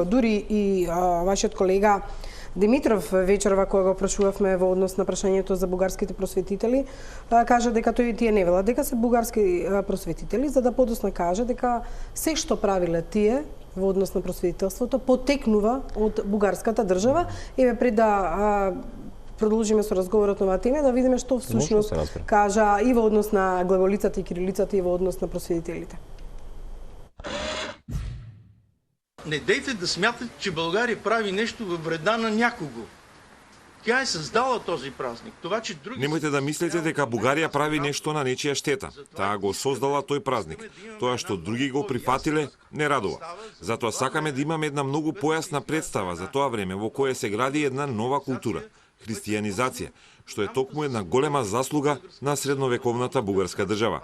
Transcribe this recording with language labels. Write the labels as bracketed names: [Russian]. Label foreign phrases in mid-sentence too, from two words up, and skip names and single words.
[Macedonian] Дури и вашиот колега Димитров вечерва кога го прашувавме во однос на прашањето за бугарските просветители, кажа дека тие не велат дека се бугарски просветители, за да подосна кажа дека се што правиле тие во однос на просветителството потекнува од бугарската држава. Еве пред да продолжиме со разговорот на оваа тема, да видиме што всушност кажа и во однос на глаголицата и кирилицата и во однос на просветителите. [Bulgarian] Не дейте да смятате, че България прави нещо във вреда на някого. Тя е създала този празник. Това, че други... [Macedonian] Немојте да мислите дека Бугарија прави нешто на нечија штета. Таа го создала тој празник. Тоа што други го прифатиле, не радува. Затоа сакаме да имаме една многу појасна представа за тоа време во кое се гради една нова култура – христијанизација, што е токму една голема заслуга на средновековната бугарска држава.